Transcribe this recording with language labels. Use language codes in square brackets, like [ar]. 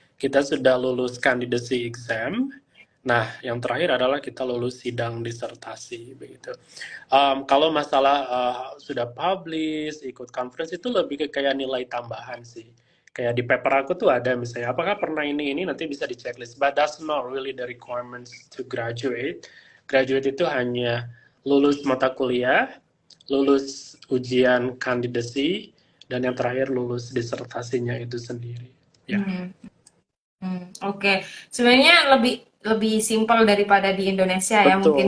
[id] Kita sudah lulus candidacy exam. Nah, yang terakhir adalah kita lulus sidang disertasi begitu. Kalau masalah sudah publish, ikut conference itu lebih ke kayak nilai tambahan sih. Kayak di paper aku tuh ada misalnya, apakah pernah ini nanti bisa di checklist. [en] But that's not really the requirements to graduate. [id] Graduate itu hanya lulus mata kuliah, lulus ujian candidacy, dan yang terakhir lulus disertasinya itu sendiri. Ya. Oke. Sebenarnya lebih lebih simpel daripada di Indonesia ya mungkin